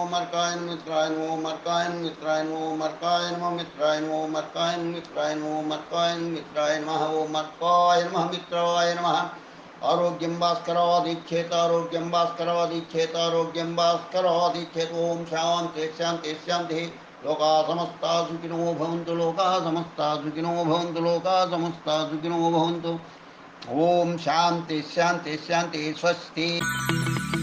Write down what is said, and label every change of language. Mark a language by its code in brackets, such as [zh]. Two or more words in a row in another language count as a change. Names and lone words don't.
[sa] ఓం అర్కాయ నమః మిత్రాయ నమః. ఓం అర్కాయ నమః మిత్రాయ నమః. ఓం అర్కాయ నమః మిత్రాయ నమః. ఓం అర్కాయ నమః మిత్రాయ నమః. ఓం అర్కాయ నమః మిత్రాయ నమః. ఓం అర్కాయ నమః మిత్రాయ నమః. ఆరోగ్యం భాస్కరాదీక్షేత. ఆరోగ్యం భాస్కరాదీక్షేత. ఆరోగ్యం భాస్కరాదీక్షేత. ఓం శాంతి శాంతి శాంతి. లోకా సమస్తా సుఖినో భవంతు. లోకా సమస్తా సుఖినో భవంతు. లోకా సమస్తా సుఖినో భవంతు. ఓం శాంతి శాంతి శాంతి. స్వస్తి.